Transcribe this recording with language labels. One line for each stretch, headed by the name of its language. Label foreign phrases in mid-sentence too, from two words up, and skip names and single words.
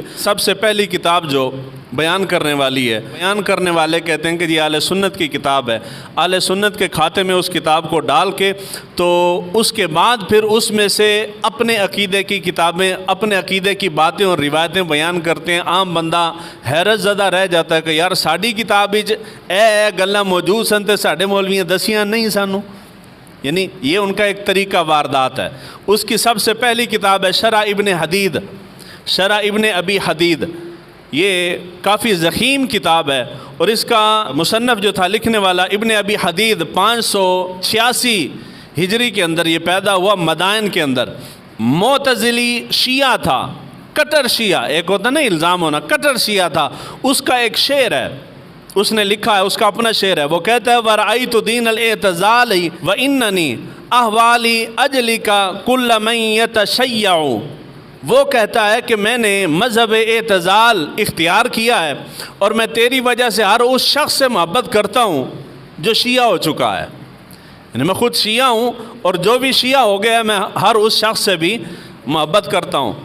Urdu: سب سے پہلی کتاب جو بیان کرنے والی ہے، بیان کرنے والے کہتے ہیں کہ یہ اہل سنت کی کتاب ہے، اہل سنت کے کھاتے میں اس کتاب کو ڈال کے تو اس کے بعد پھر اس میں سے اپنے عقیدے کی کتابیں، اپنے عقیدے کی باتیں اور روایتیں بیان کرتے ہیں۔ عام بندہ حیرت زدہ رہ جاتا ہے کہ یار
Punjabi: ساڈی کتاب وچ اے گلاں موجود سن تے ساڈے مولویاں دسیاں نہیں سانوں،
Urdu: یعنی یہ ان کا ایک طریقہ واردات ہے۔ اس کی سب سے پہلی کتاب ہے شرح ابن حدید، شرح ابن ابی حدید، یہ کافی ضخیم کتاب ہے، اور اس کا مصنف جو تھا، لکھنے والا ابن ابی حدید 586 ہجری کے اندر یہ پیدا ہوا مدائن کے اندر۔ معتزلی شیعہ تھا، کٹر شیعہ، ایک ہوتا نا الزام ہونا، کٹر شیعہ تھا۔ اس کا ایک شعر ہے، اس نے لکھا ہے، اس کا اپنا شعر ہے، وہ کہتا ہے
Arabic: وَرَأَيْتُ دِينَ الْاِعْتِزَالِ وَإِنَّنِي أَهْوَالِي أَجْلِكَ كُلَّ مَنْ يَتَشَيَّعُ۔
Urdu: وہ کہتا ہے کہ میں نے مذہب اعتزال اختیار کیا ہے، اور میں تیری وجہ سے ہر اس شخص سے محبت کرتا ہوں جو شیعہ ہو چکا ہے، یعنی میں خود شیعہ ہوں، اور جو بھی شیعہ ہو گیا میں ہر اس شخص سے بھی محبت کرتا ہوں۔